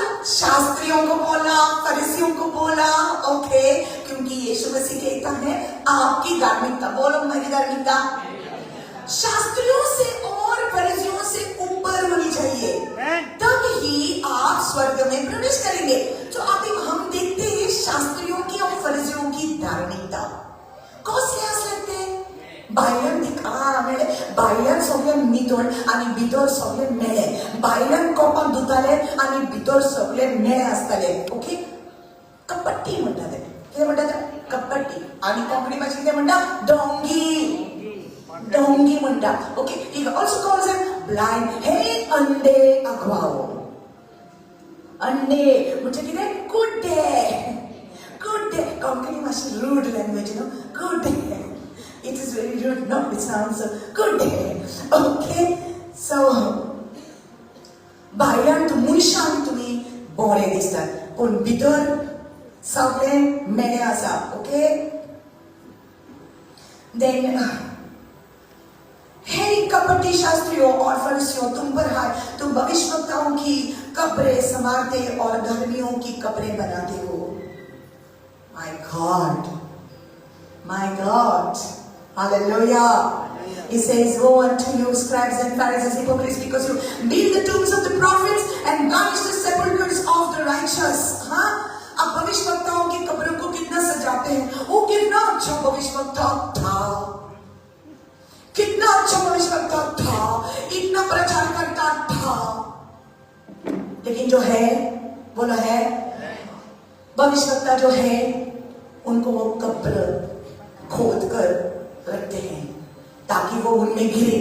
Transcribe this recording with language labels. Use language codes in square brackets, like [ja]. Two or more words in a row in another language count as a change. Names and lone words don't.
[hi] शास्त्रियों को बोला, फरीसियों को बोला. ओके, क्योंकि यीशु मसीह कहता है आपकी धार्मिकता, बोलो मेरी धार्मिकता, शास्त्रियों से और फरीसियों से ऊपर होनी चाहिए, तब ही आप स्वर्ग में प्रवेश करेंगे. तो अभी हम देखते हैं शास्त्रियों की और फरीसियों की धार्मिकता. कौन से लिहाज लगते हैं? [kok] भायल्यान सगळें नितळ आनी भितर सगळें मेळ्ळें. भायल्यान कोपाक धुतालें आनी भितर सगळें मेळ्ळें आसतालें. ओके, कपट्टी म्हणटाले. कितें म्हणटात? कपट्टी. आनी कोंकणी भाशेन कितें म्हणटा? डोंगी म्हणटा. [en] Okay, he also calls them blind. [kok] हे अंधे अगवाव. अंधे म्हणजे कितें? [en] good day. [kok] कोंकणी भाशेन [en] rude language, You know. Good day. It is very rude. No, it sounds good day. Okay, so [kok] भायल्यान मनशान तुमी बरे दिसतात, पूण भितर सगळें मेळ्ळें आसा. [en] Okay, then [hi] हे कपटी शास्त्रियों और फरीसियों, तुम पर हाय, तुम भविष्यवक्ताओं की कब्रें संवारते और धर्मियों की कब्रें बनाते हो. [en] My God. Hallelujah. He says, woe unto you, scribes and Pharisees, hypocrites, because you build the tombs of the prophets and garnish the sepulchres of the righteous. [hi] हाँ, अब भविष्यवक्ताओं की कब्रों को कितना सजाते हैं. वो कितना अच्छा भविष्यवक्ता था, कितना अच्छा भविष्यवक्ता था, इतना प्रचार करता था, लेकिन जो है बोला है भविष्यवक्ता जो है उनको वो कब्र खोद कर रखते हैं ताकि वो उनमें गिरे.